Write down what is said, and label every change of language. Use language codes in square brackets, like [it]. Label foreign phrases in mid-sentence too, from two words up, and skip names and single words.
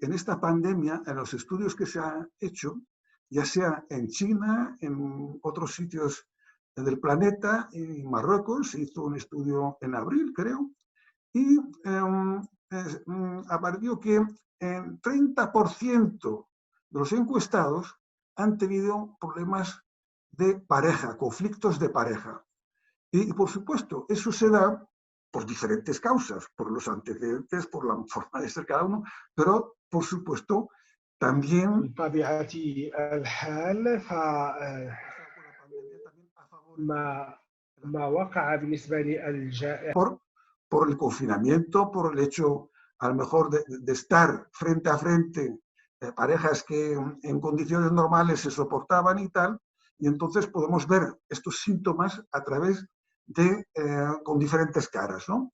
[es] en esta pandemia, en los estudios que se han hecho, ya sea en China, en otros sitios del planeta, en Marruecos, se hizo un estudio en abril, creo, y apareció que el 30% de los encuestados han tenido problemas de pareja, conflictos de pareja. Y por supuesto, eso se da por diferentes causas, por los antecedentes, por la forma de ser cada uno, pero por supuesto también [ar] بطبيعة الحال ما وقع بالنسبة للجائحة [es] por el confinamiento, por el hecho a lo mejor de estar frente a frente, parejas que en condiciones normales se soportaban y tal, y entonces podemos ver estos síntomas a través de, con diferentes caras, ¿no?